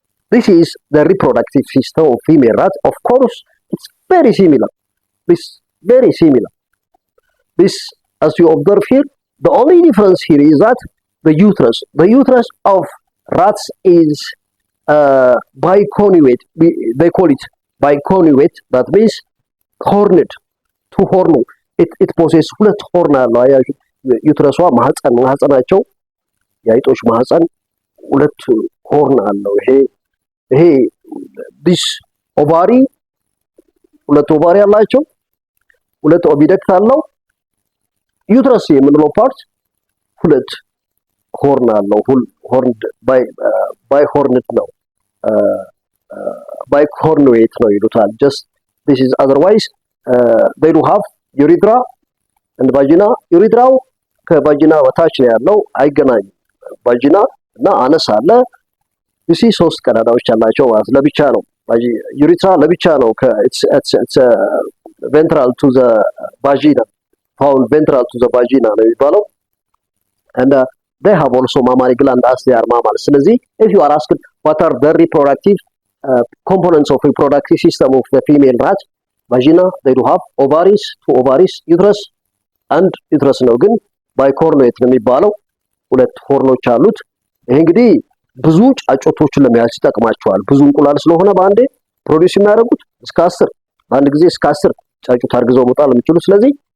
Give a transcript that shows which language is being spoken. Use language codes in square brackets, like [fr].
[en] This is the reproductive system of female rat. Of course, it's very similar. This very similar. This, as you observe here, the only difference here is that the uterus of rats is biconnuate. They call it biconnuate. That means horned. two horn [am] ነው። [en] it possesses [am] ሁለት ሆርን አለው። አያችሁ ዩትረሷ ማህፀናቸው የአይጦች ማህፀን ሁለት ሆርን አለው። ይሄ [en] this ovary [am] ሁለት ኦቫሪ አላቸው። ሁለት ኦቪደክት አለው። ዩትረስ የምንለው ፓርት ሁለት ሆርን አለው። ሆርንድ ባይ ሆርንድ ነው። [en] bicornuate [am] ነው ይሉታል። [en] just this is otherwise they do have urethra and vagina. [am] ዩሪትራው ከቫጂና በታች ነው ያለው፣ አይገናኝም። ቫጂና እና አነስ አለ። እሺ ሶስት ቀዳዳዎች አላቸው ማለት ለብቻ ነው። ዩሪትራ ለብቻ ነው። [en] it's ventral to the vagina, [am] found ventral to the vagina ነው የሚባለው. [en] and they have also mammary gland as they are mammals. [am] ስለዚህ [en] if you are asked what are the reproductive components of reproductive system of the female rat, vagina, they do have ovaries, two ovaries, uterus and uterus [am] ነው። ግን bicornuate ነው የሚባለው፣ ሁለት ሆርኖች አሉት። ይሄ እንግዲህ ብዙ ጫጩቶችን ለመያዝ ይጠቅማቸዋል። ብዙ እንቁላል ስለሆነ በአንዴ ፕሮዲዩስ የሚያደርጉት እስከ 10 በአንድ ጊዜ እስከ 10 ጫጩት አርግዘው መጣል የሚችሉ። ስለዚህ